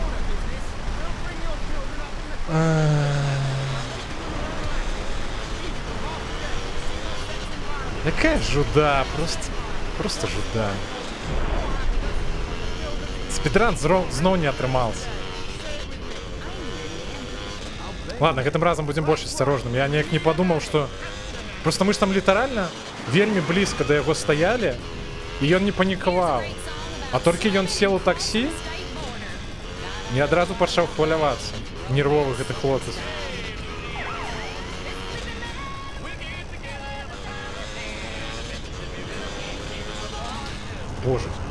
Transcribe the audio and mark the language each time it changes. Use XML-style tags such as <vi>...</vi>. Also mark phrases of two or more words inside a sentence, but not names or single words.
<be>Якая жуда, просто жуда. Спидран зноў не атрымался. Ладно, гэтым разам будем больш асцярожным.</be> <ru>Я неяк не подумал, что...</ru> <be>Просто мы ж там літаральна вельмі блізка да яго стаялі, і ён не панікаваў. А толькі ён сел у таксі, і адразу пачаў хвалявацца. Нервовы гэты хлопец. Боже.</be>